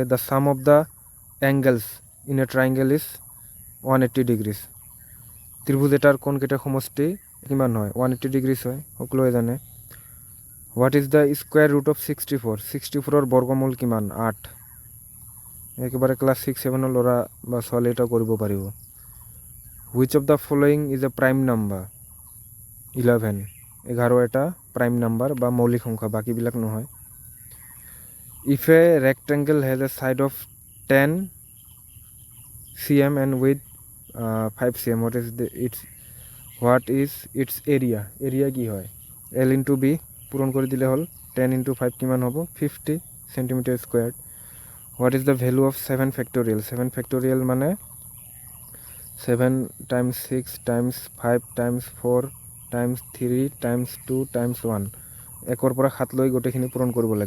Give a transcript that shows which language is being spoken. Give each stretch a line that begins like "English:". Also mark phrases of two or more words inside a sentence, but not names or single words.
English: The sum of the angles in a triangle is 180 degrees.
Assamese: ত্ৰিভুজ এটাৰ কোণকেইটাৰ সমষ্টি কিমান হয়, 180 ডিগ্ৰীছ হয়, সকলোৱে জানে।
English: What is the square root of 64?
Assamese: 64ৰ বৰ্গমূল কিমান, 8। একেবাৰে ক্লাছ 6 7ৰ ল'ৰা বা ছোৱালী এটাও কৰিব পাৰিব।
English: Which of the following is a prime number?
Assamese: 11, 11 এটা
English: prime number
Assamese: বা মৌলিক সংখ্যা, বাকীবিলাক নহয়।
English: If a rectangle has a side of 10 cm and width 5 cm, what is its area?
Assamese: এৰিয়া কি হয়,
English: L into B
Assamese: পূৰণ কৰি দিলে হ'ল, 10 × 5 কিমান হ'ব, 50
English: centimetre square. What is the value of 7 factorial?
Assamese: 7 ফেক্টৰিয়েল মানে 7 × 6 × 5 × 4 × 3 × 2 × 1, 1ৰ পৰা 7 লৈ গোটেইখিনি পূৰণ কৰিব লাগিব।